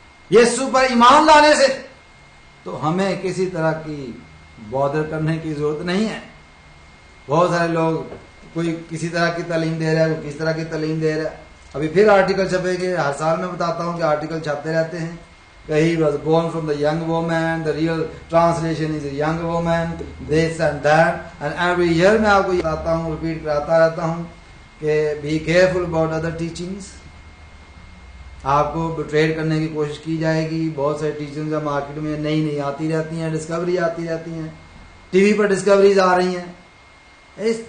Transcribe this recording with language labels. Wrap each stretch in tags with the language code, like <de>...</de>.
<ur>یسوع پر ایمان لانے سے تو ہمیں کسی طرح کی بادر کرنے کی ضرورت نہیں ہے. بہت سارے لوگ کوئی کسی طرح کی تعلیم دے رہا ہے, کوئی کس طرح کی تعلیم دے رہا ہے. ابھی پھر آرٹیکل چھپے گے, ہر سال میں بتاتا ہوں کہ آرٹیکل چھپتے رہتے ہیں.</ur> <en>He was born from the young woman, the real translation is a young woman, this and that. And every year</en> <ur>میں آپ کو بتاتا ہوں, ریپیٹ کراتا رہتا ہوں کہ</ur> <en>be careful about other teachings.</en> <ur>آپ کو بٹریڈ کرنے کی کوشش کی جائے گی. بہت سارے ٹیچنگز مارکیٹ میں نئی آتی رہتی ہیں, ڈسکوری آتی رہتی ہیں, ٹی وی پر ڈسکوریز آ رہی ہیں.</ur>